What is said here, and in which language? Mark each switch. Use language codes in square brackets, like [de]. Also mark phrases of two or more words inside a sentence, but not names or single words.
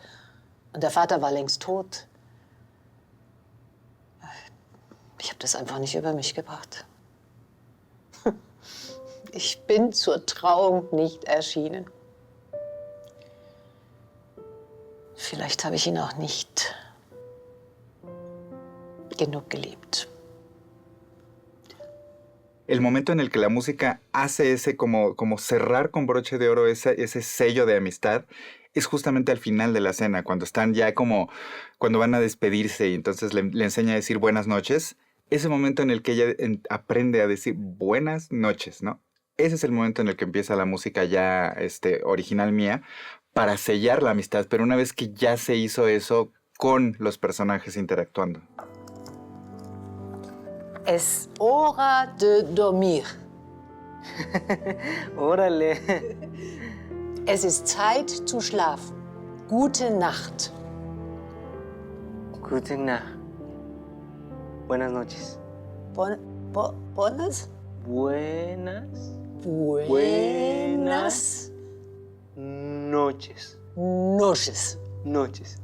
[de] Und der Vater war längst tot. Ich habe das einfach nicht über mich gebracht. Ich bin zur Trauung nicht erschienen. Vielleicht habe ich ihn auch nicht genug geliebt. [es] El momento en el que la música hace ese como cerrar con broche de oro ese sello de amistad es justamente al final de la cena, cuando están ya como, cuando van a despedirse y entonces le enseña a decir buenas noches. Ese momento en el que ella aprende a decir buenas noches, ¿no? Ese es el momento en el que empieza la música ya original mía para sellar la amistad, pero una vez que ya se hizo eso con los personajes interactuando. Es hora de dormir. Órale. [de] Es ist Zeit zu schlafen. Gute Nacht. Gute Nacht. [es] Buenas noches. Buenas? Buenas. Buenas Noches. noches. Noches.